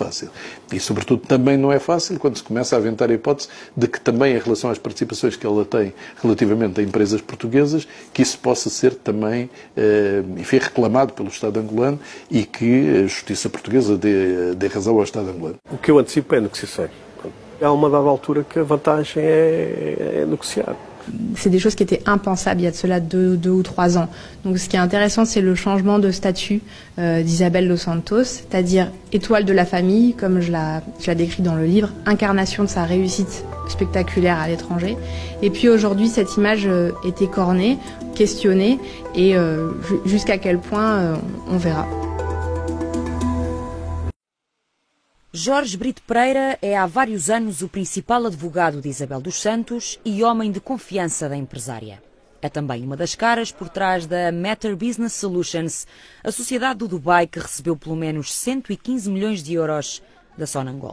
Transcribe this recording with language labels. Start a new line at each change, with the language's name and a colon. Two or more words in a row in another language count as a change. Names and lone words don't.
Portuguese: E, sobretudo, também não é fácil quando se começa a aventar a hipótese de que também em relação às participações que ela tem relativamente a empresas portuguesas, que isso possa ser também, enfim, reclamado pelo Estado angolano e que a justiça portuguesa dê razão ao Estado angolano. O que eu antecipo é a negociação. Há uma dada altura que a vantagem é negociar.
French: C'est des choses qui étaient impensables il y a de cela 2 ou 3 ans. Donc ce qui est intéressant, c'est le changement de statut d'Isabel dos Santos, c'est-à-dire étoile de la famille, comme je la décris dans le livre, incarnation de sa réussite spectaculaire à l'étranger. Et puis aujourd'hui, cette image est écornée, questionnée, et jusqu'à quel point, on verra.
Portuguese: Jorge Brito Pereira é há vários anos o principal advogado de Isabel dos Santos e homem de confiança da empresária. É também uma das caras por trás da Matter Business Solutions, a sociedade do Dubai que recebeu pelo menos 115 milhões de euros da Sonangol.